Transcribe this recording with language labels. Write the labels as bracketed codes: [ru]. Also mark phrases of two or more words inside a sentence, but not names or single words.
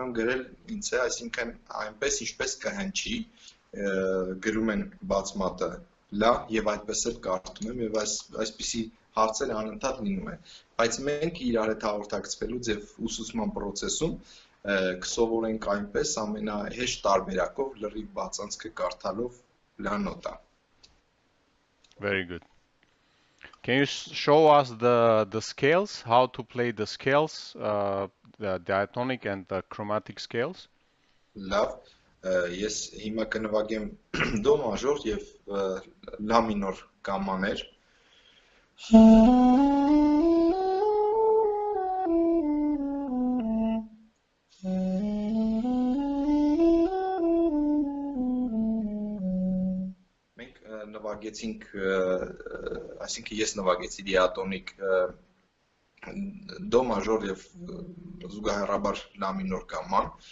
[hy] եմ գրել ինձ է, այսինքն այնպես ինչպես կհնչի, գրում են բաց մատը լա եւ այդպես էլ կարդում եմ եւ այսպիսի հարցեր անընդհատ լինում են, բայց մենք իրար հետ հաղորդակցվելուց եւ ուսուցման process-ում կսովորենք այնպես ամենահեշտ տարբերակով լրիվ բաց անցքը կարդալով լա նոտա։ [en] Very good. Can you show us the scales, how to play the scales, the diatonic and the chromatic scales? [hy] Լավ, ես հիմա կնվագեմ դո մաժոր եւ լա մինոր գամմաներ։ Մենք նվագեցինք, այսինքն ես նվագեցի դիատոնիկ դո մաժոր եւ զուգահեռաբար լա մինոր գամման։